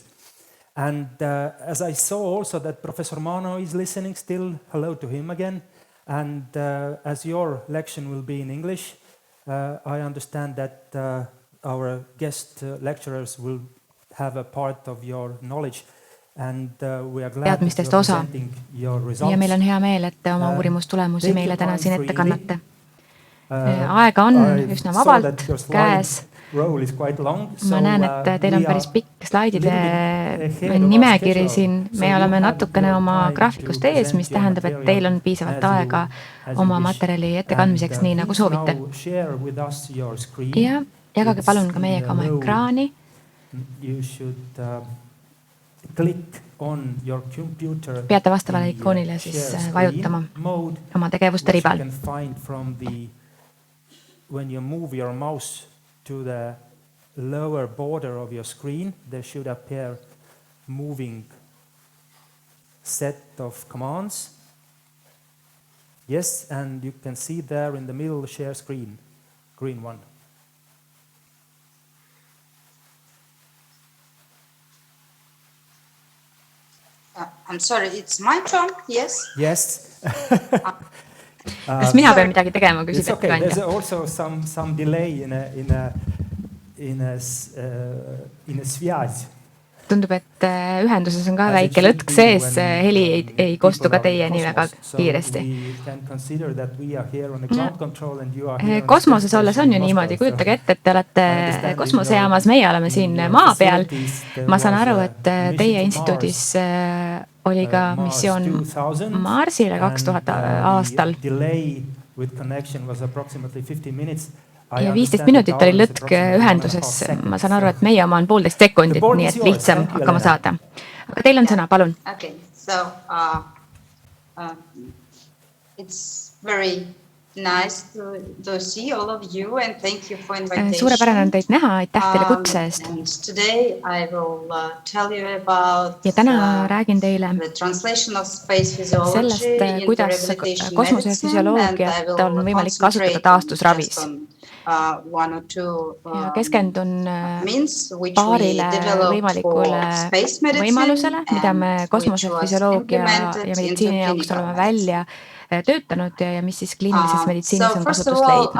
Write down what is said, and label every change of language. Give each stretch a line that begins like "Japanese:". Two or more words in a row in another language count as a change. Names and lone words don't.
English: And as I saw also that Professor Mano is listening still, hello to him again. And as your lection will be in English, I understand that our guest lecturers will have a part of your knowledge. And we are glad that you are presenting your results.
Estonian: Ja meil on hea meel, et te oma uurimustulemusi meile täna siin ette kannate. Aega on üsna vabalt käes. Ma näen, et teil on päris pikk slaidide nimekiri siin. Me oleme natukene oma graafikust ees, mis tähendab, et teil on piisavalt aega oma materjali ettekandmiseks, nii nagu soovite. Ja jagage palun ka meiega oma ekraani. Peate vastavale ikoonile siis vajutama oma tegevuste ribal.
English: When you move your mouse to the lower border of your screen, there should appear moving set of commands. Yes, and you can see there in the middle share screen, green one. I'm sorry, it's my turn, yes? Yes.
Estonian: Kas mina pean midagi tegema, küsib ettekandja?
English: There's also some delay in a связь.
Estonian: Tundub, et ühenduses on ka väike lõtk sees, heli ei kostu ka teieni väga kiiresti. Kosmoses olles on ju niimoodi, kujutage ette, et te olete kosmosejaamas, meie oleme siin maa peal. Ma saan aru, et teie instituudis oli ka missioon Marsile 2000 aastal. Ja 15 minutit oli lõtk ühenduses. Ma saan aru, et meie oma on 1,5 sekundit, nii et lihtsam hakkama saada. Aga teil on sõna, palun.
English: Okay, so it's very nice to see all of you and thank you for invitation.
Estonian: Suurepärane on teid näha, aitäh teile kutse eest.
English: Today I will tell you about
Estonian: ja täna räägin teile
English: the translation of space physiology
Estonian: sellest, kuidas kosmosefüsioloogiat on võimalik kasutada taastusravis. Ja keskendun paarile võimalikule võimalusele, mida me kosmosefüsioloogia ja meditsiini jaoks oleme välja töötanud ja mis siis kliinilises meditsiinis on kasutust leidnud.